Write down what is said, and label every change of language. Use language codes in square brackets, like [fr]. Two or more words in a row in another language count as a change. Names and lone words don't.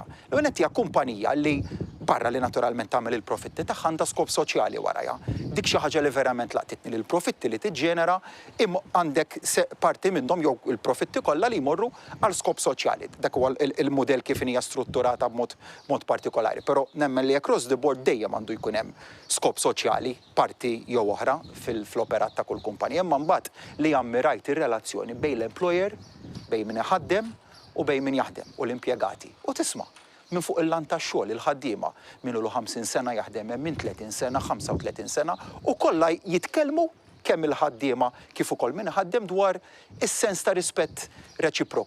[mt] L-għonet hija kumpanija li barra li naturalment tagħmel il-profitti tagħha għandha skop soċjali warajha. Dik xi ħaġa li verament laqtitni li l-profitti li tiġġenera għandek parti minnhom jew il-profitti kollha li jmorru għal skop soċjali. Dak huwa il-mudell kif hija strutturata b'mod partikolari. Però nemmen li [en] across the board [mt] dejjem għandu jkun hemm skop soċjali parti jew oħra fl-operat ta' kull kumpanija. Imma mbagħad li ammirajt ir-relazzjoni bejn l-employer, bejn min iħaddem u bejn min jaħdem u l-impjegati. U tisma' minn fuq il-lan tax-xogħol il-ħaddiema minnu 50 sena jaħdem hemm minn 30 sena, 35 sena u kollha jitkellmu kemm il-ħaddiema kif ukoll min iħaddem dwar is-sens ta' rispett reċiproku.